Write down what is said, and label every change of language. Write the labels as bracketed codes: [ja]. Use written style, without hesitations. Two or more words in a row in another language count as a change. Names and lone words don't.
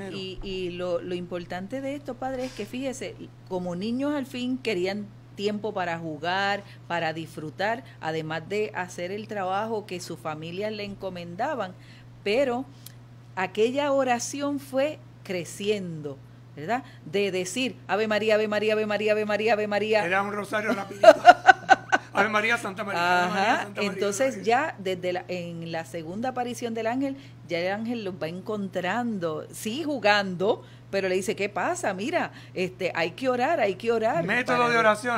[es] Y lo importante de esto, padre, es que fíjese, como niños al fin querían tiempo para jugar, para disfrutar, además de hacer el trabajo que sus familias le encomendaban. Pero aquella oración fue creciendo, ¿verdad? De decir Ave María, Ave María, Ave María, Ave María, Ave María. Era un rosario rapidito. Ave María, Santa María. Ave María, Santa María, entonces María. ya desde en la segunda aparición del ángel, ya el ángel los va encontrando, sí jugando, pero le dice, ¿qué pasa? Mira, hay que orar, hay que orar. Método de oración.